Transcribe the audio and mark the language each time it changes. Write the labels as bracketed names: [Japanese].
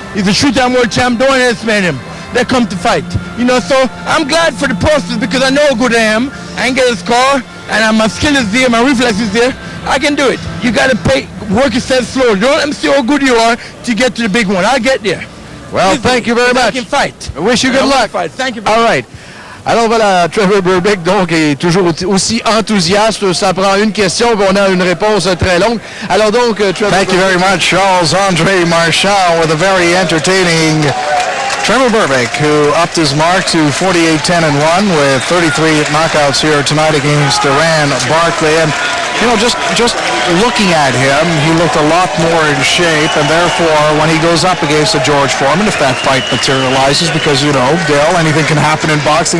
[English] He's a shoot-down world champ. Don't underestimate him. They come to fight. So I'm glad for the process because I know how good I am. I can get a score, and my skill is there, my reflex is there. I can do it. You got to work yourself slowly. Don't let me see how good you are to get to the big one. I'll get there. Well, thank you very much. I can fight. I wish you good luck. Thank you All very much. right. [French] Alors voilà, Trevor Berbick donc est toujours aussi enthousiaste. Ça prend une question, puis on a une réponse très longue. Alors donc, Trevor. [English] Thank you very much, Charles-Andre Marchal, with a very entertaining Trevor Berbick, who upped his mark to 48-10-1 with 33 knockouts here tonight against Alain Barkley. And just looking at him, he looked a lot more in shape, and therefore, when he goes up against a George Foreman, if that fight materializes, because, Dale, anything can happen in boxing.